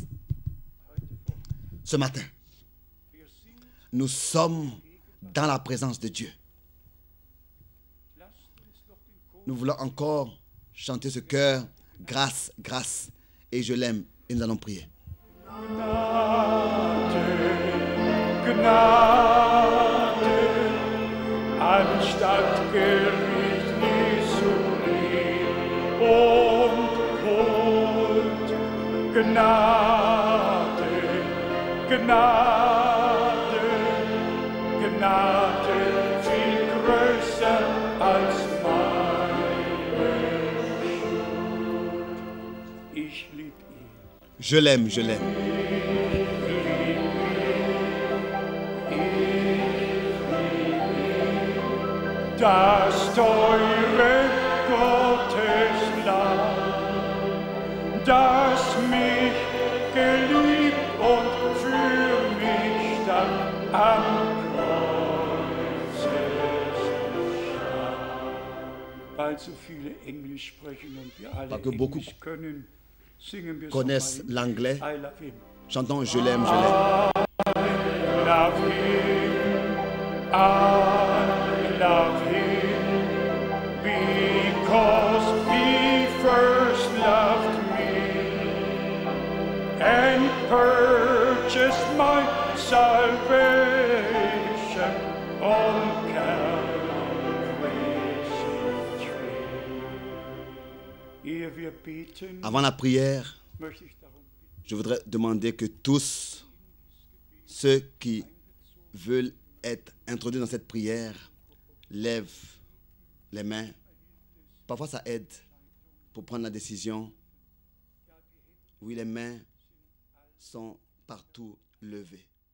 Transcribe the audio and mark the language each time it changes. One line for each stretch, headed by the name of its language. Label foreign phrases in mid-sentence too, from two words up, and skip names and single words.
French: Ce matin, nous sommes dans la présence de Dieu. Nous voulons encore chanter ce chœur, grâce, grâce, et je l'aime, et nous allons prier.
German: Gnade, Gnade, anstatt Gericht Missouri und Huld. Gnade, Gnade, Gnade, viel größer als meine Schuld. Ich lieb ihn.
French: Je l'aime, je l'aime.
German: Das teure Gotteslamm, das mich geliebt und für mich dann am Kreuz starb. Weil so viele Englisch sprechen und wir alle
French: Parce que beaucoup
German: Englisch können, singen wir
French: connaissent l'anglais.
English: I love him.
French: Chantons je l'aime, je l'aime.
English: Love him, I love him, because he first loved me and purchased my salvation on Calvary's tree.
German: Ehe wir beten,
French: Avant la prière,
German: möchte ich darum bitten,
French: je voudrais demander que tous ceux qui veulent être introduits dans cette prière lèvent les mains. Parfois, ça aide pour prendre la décision. Oui, les mains sont partout levées.